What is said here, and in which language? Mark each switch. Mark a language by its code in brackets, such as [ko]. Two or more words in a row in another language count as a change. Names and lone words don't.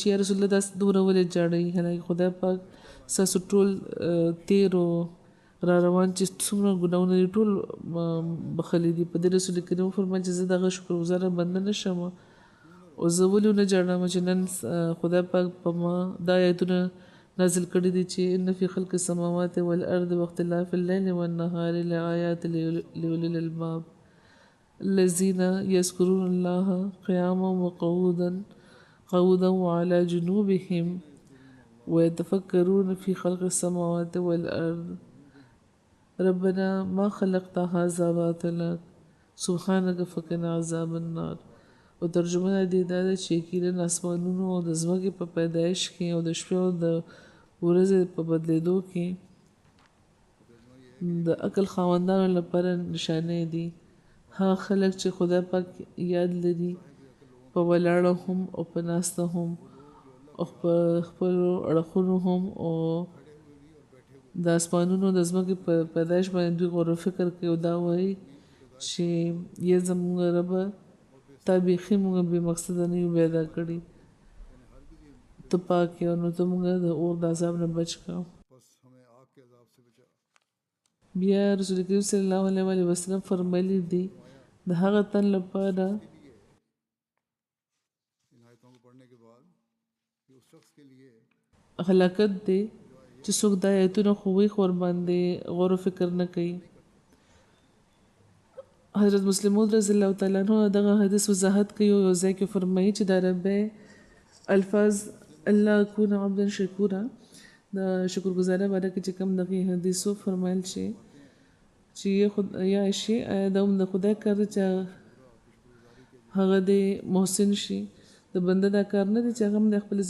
[ps] یا رسول الله داسې دومره ولې ژاړئ حالانکې خدای پاک ستاسو ټول تېر او را روان چې څومره ګناهونه دي ټول بخښلي دي په دې رسول کریم وفرمیل چې زه د هغه شکرګزاره بنده نه شم او زه ولې ونه ژاړم چې نن خدای پاک په ما دا آیتونه نازل کړي دي چې [ar] ان فی خلق السماوات والارض واختلاف الليل والنهار لآیات لأولی الألباب الذین یذکرون الله قیاما وقعودا وعلى جنوبهم ويتفکرون فی خلق السماوات والارض ربنا ما خلقت هذا باطلا سبحانك فقنا عذاب النار [ps] او ترجمه دې دا ده چې یقینا اسمانونو او د ځمکې په پیدایش کې او د شپې او د ورځې په بدلېدو کې د عقل خاوندانو لپاره نشانې دي هغه خلک چې خدای پاک یاد لري په ولاړه هم او په ناسته هم او په خپلو اړخونو هم او د اسمانونو د ځمکې په پیدایش باندې دوی غور و فکر کوي او دا وایي چې یا زموږ ربه تا بیخي موږ بې مقصده نه یو پیدا کړي ته پاک یې نو ته موږ د اور د عذاب نه بچ کړه [ur] بس ہمیں آگ کے عذاب سے بچا [ps] بیا رسول کریم [ar] صلی الله علیه وسلم [ps] فرمایلی دي د هغه تن لپاره [ur] ان آیتوں کو پڑھنے کے بعد کہ اس شخص کے لیے [ps] هلاکت دی چې څوک د آیتونو خو ویښ ورباندې غور و فکر نه کوي حضرت مسلم موعود [ar] رضی الله تعالی عنہ [ps] دغه حدیث وضاحت کوي او ځای کې فرمایي چې د عربی الفاظ [ar] الله اكون عبدا شکورا [ps] د شکرګزاره باندې کې چې کوم دغه حدیثو فرمایل شي چې یا شي دا د خدای کار چې هغه د محسن شي د بنده دا کار نه دی چې هغه د خپل